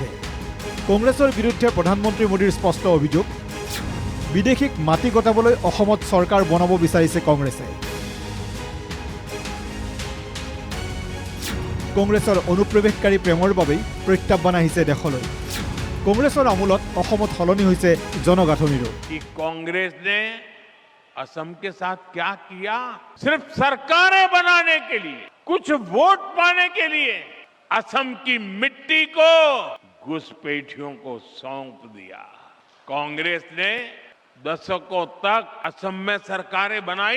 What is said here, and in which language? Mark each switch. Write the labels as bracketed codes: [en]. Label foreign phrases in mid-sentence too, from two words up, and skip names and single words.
[as] কংগ্ৰেছৰ বিৰুদ্ধে প্ৰধানমন্ত্ৰী মোদীৰ স্পষ্ট অভিযোগ, বিদেশীক মাটি গতাবলৈ অসমত চৰকাৰ বনাব বিচাৰিছে কংগ্ৰেছে। কংগ্ৰেছৰ অনুপ্ৰৱেশকাৰী প্ৰেমৰ বাবেই প্ৰত্যাহ্বান আহিছে দেশলৈ। কংগ্ৰেছৰ আমোলত অসমত সলনি হৈছে জনগাঁথনিৰো। [hi] कांग्रेस ने असम के साथ क्या किया? सिर्फ सरकारें बनाने के लिए, कुछ वोट पाने के लिए असम की मिट्टी को घुसपैठियों को सौंप दिया। कांग्रेस ने दशकों तक असम में सरकारें बनाई।